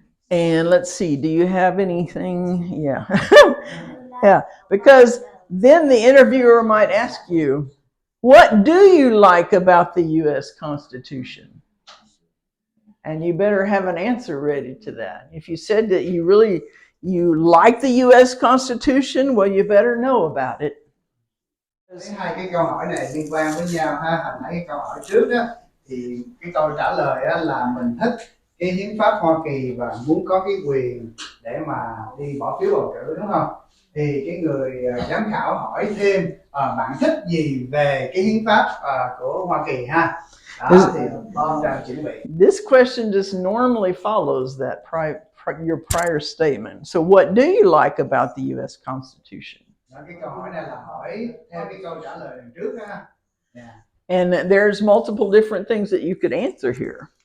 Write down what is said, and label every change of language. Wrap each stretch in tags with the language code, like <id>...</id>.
<en>And let's see, do you have anything? Yeah. Yeah, because then the interviewer might ask you, what do you like about the U.S. Constitution? And you better have an answer ready to that. If you said that you like the U.S. Constitution, well, you better know about it.</en> <vi>Hai cái câu hỏi này liên quan với nhau ha. Hồi nãy cái câu hỏi trước đó thì cái câu trả lời đó là mình thích cái hiến pháp Hoa Kỳ và muốn có cái quyền để mà đi bỏ phiếu bầu cử, đúng không? Thì cái người giám khảo hỏi thêm bạn thích gì về cái hiến pháp của Hoa Kỳ ha. Đó thì Bon đang chuẩn bị.</vi> <en>This question just normally follows that your prior statement. So what do you like about the U.S. Constitution?</en> <vi>Cái câu hỏi này là hỏi theo cái câu trả lời đằng trước ha.</vi> <en>Yeah. And there's multiple different things that you could answer here.</en>